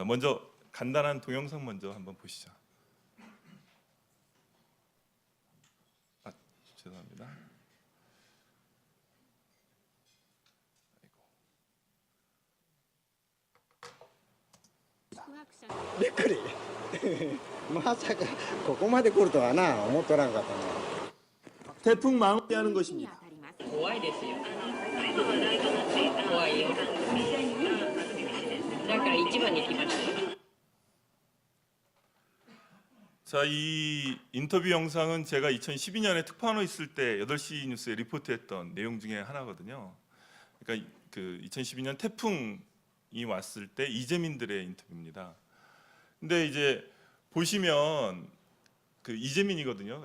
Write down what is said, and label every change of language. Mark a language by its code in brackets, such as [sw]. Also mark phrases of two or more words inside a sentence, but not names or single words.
[ko] 먼저 간단한 동영상 먼저 한번 보시죠. 죄송합니다. 아이고. [ja] びっくりまさかここまで来るとはな思っておらんかったな。 [ko] 태풍 마무리하는 것입니다. [ja] 怖いですよ。怖いよ。だから一番に来ました。 [ko] 자, 이 인터뷰 영상은 제가 2012년에 특파원으로 있을 때 8시 뉴스에 리포트했던 내용 중에 하나거든요. 그러니까 그 2012년 태풍이 왔을 때 이재민들의 인터뷰입니다. 근데 이제 보시면 그 이재민이거든요.